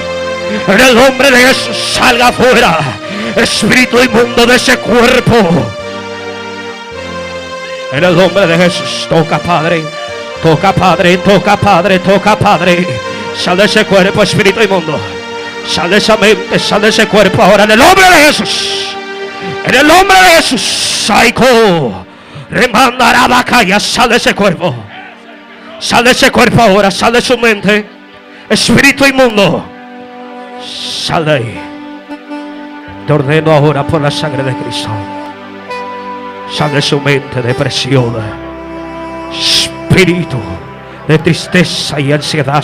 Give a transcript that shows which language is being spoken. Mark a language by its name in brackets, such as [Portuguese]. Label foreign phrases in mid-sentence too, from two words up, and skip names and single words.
[Spanish] En el nombre de Jesús, salga afuera. Espíritu inmundo de ese cuerpo. En el nombre de Jesús, toca, Padre. Toca, Padre, toca, Padre, toca, Padre. Sale de ese cuerpo, espíritu inmundo. Sale de esa mente, sale de ese cuerpo ahora. En el nombre de Jesús. En el nombre de Jesús. Saiko. Remandará bacaya. Sale de ese cuerpo. Sale de ese cuerpo ahora. Sale de su mente. Espíritu inmundo. Sale ahí. Te ordeno ahora por la sangre de Cristo. Sale de su mente, depresión. Espíritu de tristeza y ansiedad.